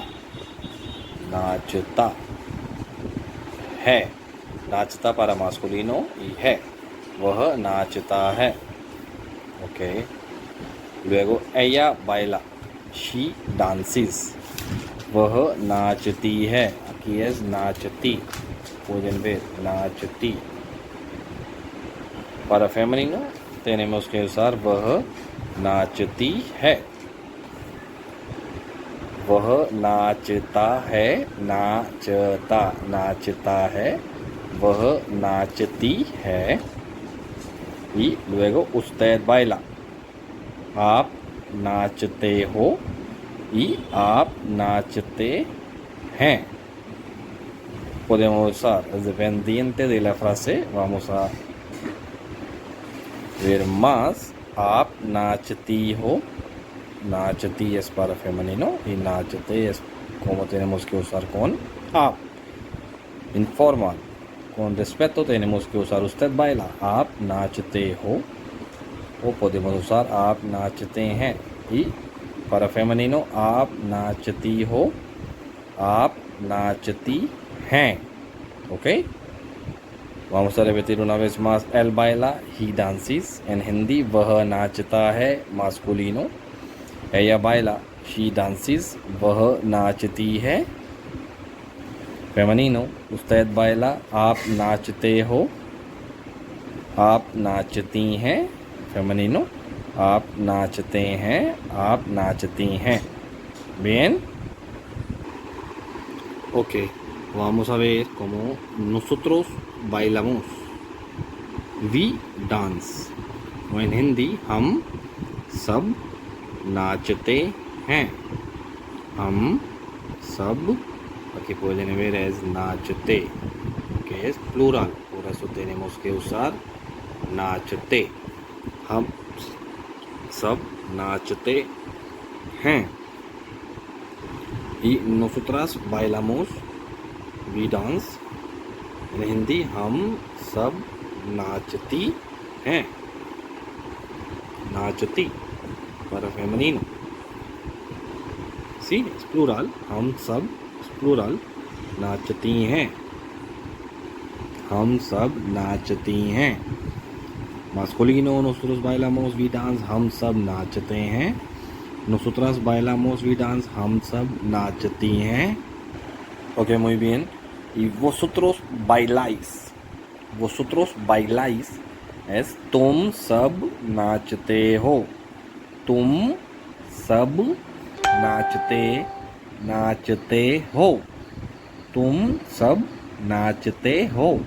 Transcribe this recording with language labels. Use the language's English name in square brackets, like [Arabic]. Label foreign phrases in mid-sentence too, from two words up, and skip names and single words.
[Hindi] नाचता है. नाचता [Spanish] para masculino y [Hindi] है. वह नाचता है. [Spanish] Ok. Luego ella baila. [English] She dances. [Hindi] वह नाचती है. [Spanish] Aquí es नाचती. Pueden ver, नाचती. Para femenino tenemos que usar [Hindi] वह नाचती है. वह नाचता है, नाचता, नाचता है. वह नाचती है. [Spanish] Y luego usted baila. [Hindi] आप नाचते हो y आप नाचते हैं. [Spanish] Podemos usar dependiente de la frase. Vamos a ver más. [Hindi] आप नाचती हो. [Spanish] नाचती es para femenino y नाचते es como tenemos que usar con आप. Informal. Con respeto tenemos que usar usted baila. [Hindi] आप नाचते हो. [Spanish] O podemos usar [Hindi] आप नाचते हैं. [Spanish] Y para femenino [Hindi] आप नाचती हो. आप नाचती हैं. [Spanish] ¿Ok? Vamos a repetir una vez más. Él baila, [English] he dances. [Spanish] En hindi [Hindi] वह नाचता है, [Spanish] masculino. Ella baila, [English] she dances. [Hindi] वह नाचती है, [Spanish] femenino. Usted baila, [Hindi] आप नाचते हो. आप नाचती हैं, femenino. आप नाचते हैं, आप नाचती हैं. [Spanish] Bien. Ok. Vamos a ver cómo nosotros bailamos. [English] We dance. [Hindi] और in हिंदी हम सब नाचते हैं. हम सब. [Spanish] Aquí pueden ver es नाचते. Que es plural. Por eso tenemos que usar नाचते. [Hindi] हम सब नाचते हैं. [Spanish] Y nosotras bailamos. [English] We dance. In [Hindi] हिंदी हम सब नाचती हैं. [Spanish] नाचती para femenino. Sí, es plural. [Hindi] हम सब plural. नाचती हैं. हम सब नाचती हैं. [Spanish] Masculino, nosotros bailamos, [English] we dance. [Hindi] हम सब नाचते हैं. [Spanish] Nosotras bailamos, [English] we dance. [Hindi] हम सब नाचती हैं. [Spanish] Ok, muy bien. Y vosotros bailáis. Vosotros bailáis es [Hindi] तुम सब नाचते हो. तुम सब नाचते हो. तुम सब नाचते हो.